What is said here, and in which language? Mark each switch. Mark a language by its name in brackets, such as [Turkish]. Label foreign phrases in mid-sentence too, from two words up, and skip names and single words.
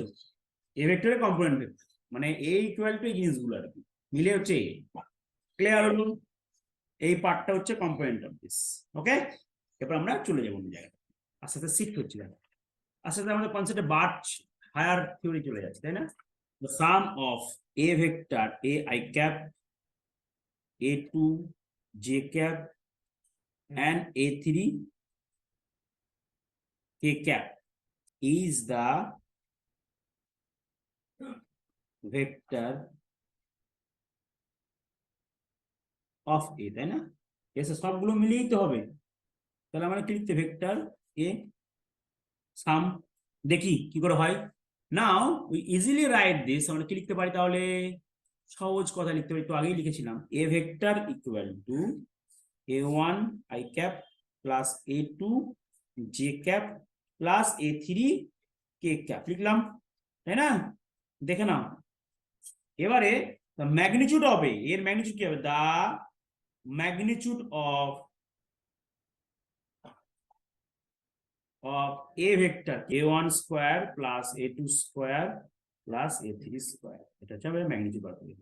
[Bangla] এ ভেক্টরের কম্পোনেন্ট ভেক্টর মানে এ [English] equal to [Bangla] এই জিনিসগুলো আর কি মিলে হচ্ছে এ। ক্লিয়ার হলো? এই পার্টটা হচ্ছে [English] component of this. [Bangla] ওকে, এরপর আমরা চলে যাবো অন্য জায়গায়, আস্তে আস্তে শিফট হচ্ছে, আস্তে আস্তে আমাদের কনসেপ্টে বাড়ছে, [English] higher theory [Bangla] চলে যাচ্ছে, তাই না? [English] The sum of a vector a I cap, a2 j cap and a3 k cap is the vector of a, [Bangla] তাই না? এসে সবগুলো মিলিয়েই তো হবে। তাহলে আমরা কি লিখতে, [English] vector a sum, [Bangla] দেখি কি করে হয়। [English] now we easily write this, [Bangla] আমরা কি লিখতে পারি তাহলে? সহজ কথা লিখতে পারি, একটু আগেই লিখেছিলাম, [English] a vector equal to a1 i cap plus a2 j cap plus a3 k cap [Bangla] লিখলাম, তাই না? দেখে নাও এবারে [English] magnitude of a, [Bangla] এর ম্যাগনিটিউড কি হবে? [English] the magnitude of a vector a1 square plus a2 square plus a3 square, [Bangla] এটা হচ্ছে [English] magnitude of a.